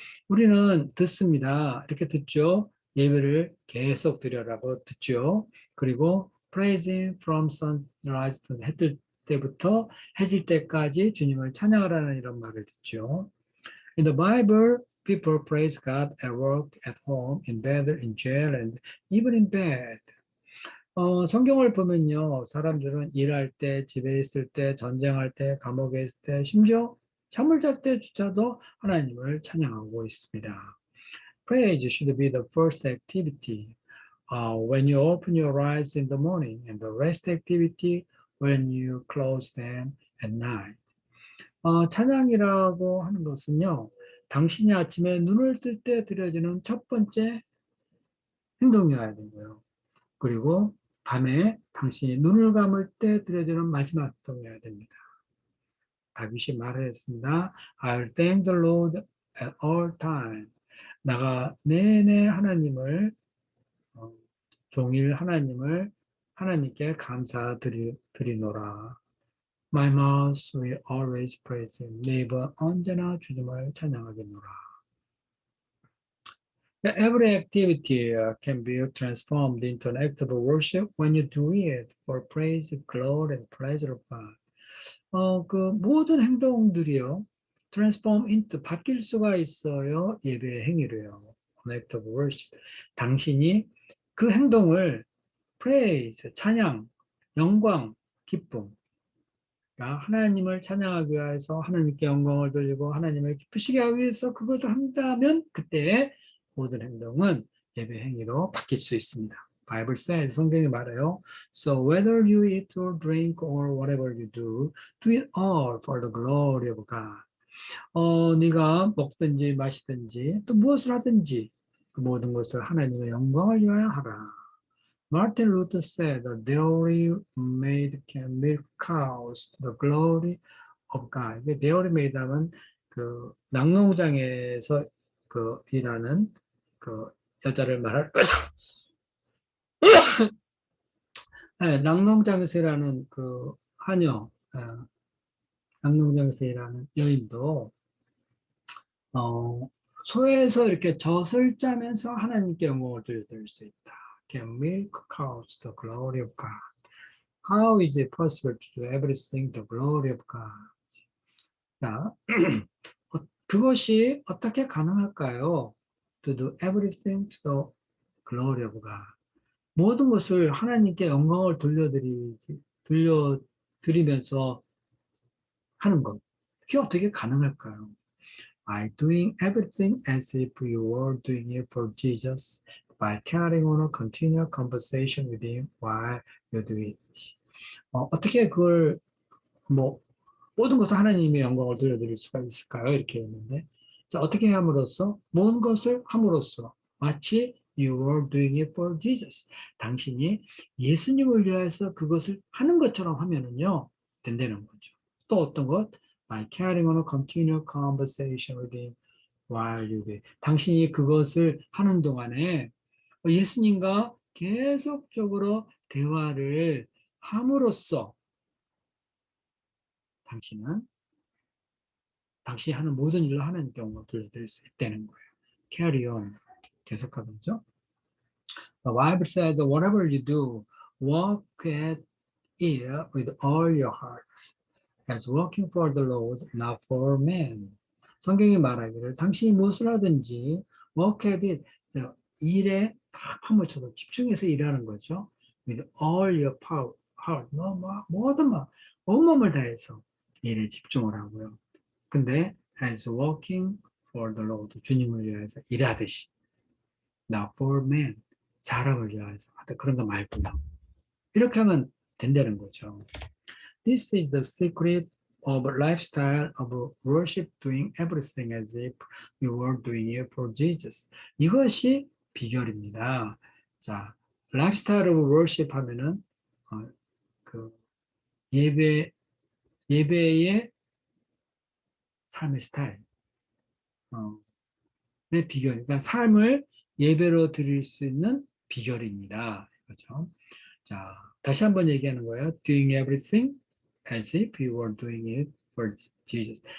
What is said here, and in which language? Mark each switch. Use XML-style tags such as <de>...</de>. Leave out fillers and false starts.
<ko>우리는 듣습니다. 이렇게 듣죠. 예배를 계속 드려라고 듣죠. 그리고</ko> <en>praise Him from sunrise to</en> <ko>해뜰 때부터 해질 때까지 주님을 찬양하라는 이런 말을 듣죠.</ko> <en>In the Bible, people praise God at work, at home, in bed, in jail, and even in bed.</en> <ko>성경을 보면요, 사람들은 일할 때, 집에 있을 때, 전쟁할 때, 감옥에 있을 때, 심지어 잠을 잘 때조차도 하나님을 찬양하고 있습니다.</ko> <en>Praise should be the first activity when you open your eyes in the morning, and the rest activity when you close them at night.</en> <ko>찬양이라고 하는 것은요, 당신이 아침에 눈을 뜰 때 드려지는 첫 번째 행동이어야 되고요. 그리고 밤에 당신이 눈을 감을 때 드려지는 마지막 행동이어야 됩니다. 다윗이 말했습니다.</ko> <en>I'll thank the Lord at all times.</en> <ko>나가 내내 하나님을 종일 하나님께 감사드리노라.</ko> <en>My mouth will always praise him.</en> <ko>내 입은 언제나 주님을 찬양하겠노라.</ko> <en>Every activity can be transformed into an act of worship when you do it for praise, glory, and pleasure of God.</en> <ko>그 모든 행동들이요,</ko> <en>transform into</en> <ko>바뀔 수가 있어요. 예배의 행위로요.</ko> <en>An act of worship.</en> <ko>당신이 그 행동을 praise, 찬양, 영광, 기쁨. 그러니까 하나님을 찬양하기 위해서 하나님께 영광을 돌리고 하나님을 기쁘시게 하기 위해서 그것을 한다면 그때 모든 행동은 예배 행위로 바뀔 수 있습니다.</ko> <en>Bible says,</en> <ko>성경이 말해요.</ko> <en>So whether you eat or drink or whatever you do, do it all for the glory of God.</en> <ko>네가 먹든지 마시든지 또 무엇을 하든지 그 모든 것을 하나님의 영광을 위하여 하라.</ko> <en>Martin Luther said, "The dairy maid can milk cows to the glory of God."</en> <ko>dairy maid 하면 그 낙농장에서 그 일하는 그 여자를 말할 거죠. 네, 낙농장에서 일하는 그 하녀, 낙농장에서 일하는 여인도 소에서 이렇게 젖을 짜면서 하나님께 영광을 돌려드릴 수 있다.</ko> <en>Can milk cows to the glory of God. How is it possible to do everything to the glory of God?</en> <ko>자, 그것이 어떻게 가능할까요?</ko> <en>To do everything to the glory of God.</en> <ko>모든 것을 하나님께 영광을 돌려드리면서 하는 것. 그게 어떻게 가능할까요?</ko> <en>By doing everything as if you were doing it for Jesus, by carrying on a continual conversation with him while you do it.</en> <ko>어떻게 그걸 모든 것을 하나님의 영광을 돌려드릴 수가 있을까요? 이렇게 했는데, 자, 어떻게 함으로써? 모든 것을 함으로써 마치</ko> <en>you were doing it for Jesus.</en> <ko>당신이 예수님을 위해서 그것을 하는 것처럼 하면은요, 된다는 거죠. 또 어떤 것?</ko> <en>By carrying on a continual conversation with him while you do it.</en> <ko>당신이 그것을 하는 동안에 예수님과 계속적으로 대화를 함으로써 당신이 하는 모든 일을 하나님께 영광을 돌려드릴 수 있다는 거예요.</ko> <en>Carry on.</en> <ko>계속하면서.</ko> <en>The Bible said, whatever you do, walk at it with all your heart, as working for the Lord, not for men.</en> <ko>성경이 말하기를 당신이 무엇을 하든지</ko> <en>walk at it,</en> <ko>일에 다 파묻혀서 집중해서 일하는 거죠.</ko> <en>With all your power, heart,</en> <ko>모든 온몸을 다해서 일에 집중을 하고요. 근데</ko> <en>as working for the Lord,</en> <ko>주님을 위해서 일하듯이,</ko> <en>not for men,</en> <ko>사람을 위해서 하다 그런 거 말고요. 이렇게 하면 된다는 거죠.</ko> <en>This is the secret of a lifestyle of worship, doing everything as if you were doing it for Jesus.</en> <ko>이것이 비결입니다. 자,</ko> <en>lifestyle of worship</en> <ko>하면은 그 예배의 삶의 스타일, 비결, 그러니까 삶을 예배로 드릴 수 있는 비결입니다. 그렇죠? 자, 다시 한번 얘기하는 거예요.</ko> <en>Doing everything as if you were doing it for Jesus.</en>